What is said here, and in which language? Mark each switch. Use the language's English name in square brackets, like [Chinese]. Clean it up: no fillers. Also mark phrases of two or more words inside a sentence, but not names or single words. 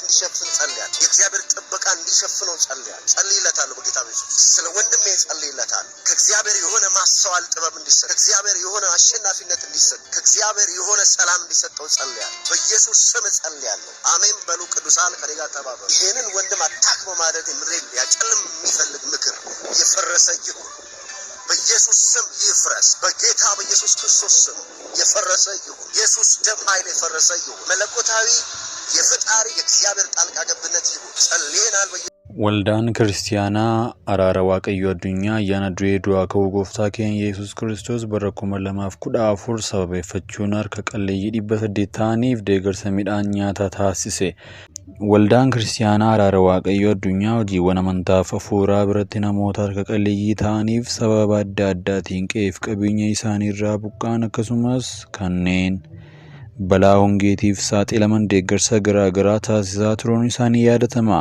[Amharic] እንዲሸፍን ጸልያለሁ። የእግዚአብሔር ጥበቃ እንዲሸፍነው ጸልያለሁ። ጸልይለታለሁ በጌታ በኢየሱስ ስለ ወንድሜ ጸልይለታለሁ። ከእግዚአብሔር የሆነ ማስተዋል ጥበብ እንዲሰጥ፣ ከእግዚአብሔር የሆነ አሸናፊነት እንዲሰጥ፣ ከእግዚአብሔር የሆነ ሰላም እንዲሰጠው ጸልያለሁ። በኢየሱስ ስም ጸልያለሁ። አሜን በሉ ቅዱሳን ከኔ ጋር ተባበሩ። ይህንን ወንድም አታክ በማድረግ ምድሬን ያጨልም የሚፈልግ ምክር የፈረሰ ይሁን። በኢየሱስ ስም ይፍረስ። በጌታ በኢየሱስ ክርስቶስ ስም የፈረሰ ይሁን። ኢየሱስ ደም ኃይል የፈረሰ ይሁን። መለኮታዊ የፈጣሪ የእግዚአብሔር ጣልቃ ገብነት ይሁን። ጸልየናል። [Oromo] Waldaan kiristaanaa araara waaqayyoo addunyaa ayyaana du'ee du'aa ka'uu gooftaa keenya Yesuus Kiristoos bara 2014 sababeeffachuun harka qalleeyyii 800 ta'aniif deeggarsa midhaan nyaataa taasise. Waldaan kiristaanaa araara waaqayyoo addunyaa hojiiwwan amantaaf hafuuraa biratti namoota harka qalleeyyii ta'aniif sababa adda addaatiin qe'eef qabeenya isaanii irraa buqqa'an akkasumas kanneen balaa hongeetiif saaxilaman deeggarsa garaagaraa taasisaa turuun isaanii yaadatama.